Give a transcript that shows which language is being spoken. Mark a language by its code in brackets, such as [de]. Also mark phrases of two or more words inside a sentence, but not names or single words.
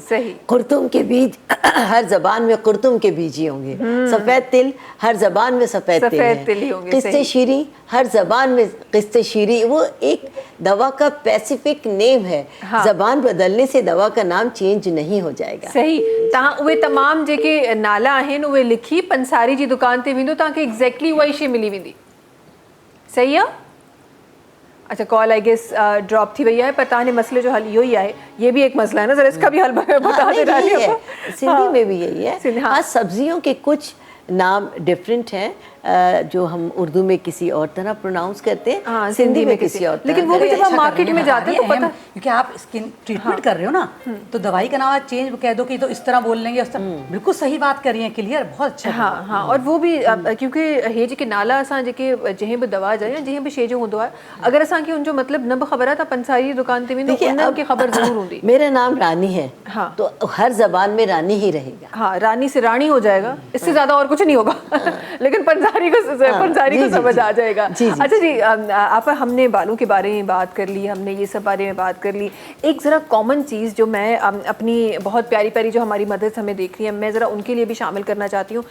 [ur] قرطم کے بیج ہر زبان میں قرطم کے بیج ہی ہوں گے. سفید تل ہر زبان میں سفید تل ہے. قسط شیریں ہر زبان میں قسط شیریں، وہ ایک دوا کا [en] specific name [ur] है। زبان بدلنے سے دوا کا نام چینج نہیں ہو جائے گا. صحیح. [sd] तव्हां उहे तमाम जेके नाला आहिनि उहे लिखी पंसारी जी दुकान ते वेंदो, तव्हांखे एग्जैक्टली उहा ई शइ मिली वेंदी। सही आहे? अच्छा, [en] call I guess drop [sd] थी वही है, पर तव्हांजे मसले जो हल इहो ई आहे। [ur] یہ بھی ایک مسئلہ ہے نا، ذرا اس کا بھی حل بتا دے. سندھی میں بھی یہی ہے. ہاں، سبزیوں کے کچھ نام ڈفرنٹ ہیں جو ہم اردو میں کسی اور طرح پروناؤنس کرتے ہیں، سندھی میں کسی اور طرح. لیکن وہ بھی جب آپ مارکیٹ میں جاتے ہیں تو پتا, کیونکہ آپ [en] skin treatment [ur] کر رہے ہو نا، تو دوائی کا نام چینج کہہ دو کہ تو اس طرح بول لیں گے، بالکل صحیح بات کر رہی ہیں، کلیئر، بہت اچھا. ہاں ہاں، اور وہ بھی کیونکہ [sd] हे जेके नाला असां जेके जंहिं बि दवा जा या जंहिं बि शइ जो हूंदो आहे, अगर असांखे उनजो मतलब न बि ख़बर आहे त पंसारी दुकान ते वेंदो उन्हनि खे ख़बर ज़रूर हूंदी। [ur] میرا نام رانی ہے، تو ہر زبان میں رانی ہی رہے گا. ہاں، رانی سے رانی ہو جائے گا، اس سے زیادہ اور کچھ نہیں ہوگا۔ لیکن پنساری کو سمجھ آ جائے گا. اچھا جی، آپ ہم نے بالوں کے بارے میں بات کر لی، ہم نے یہ سب بارے میں بات کر لی. ایک ذرا کامن چیز جو میں اپنی بہت پیاری پیاری جو ہماری مدرز ہمیں دیکھ رہی ہیں، میں ذرا ان کے لیے بھی شامل کرنا چاہتی ہوں.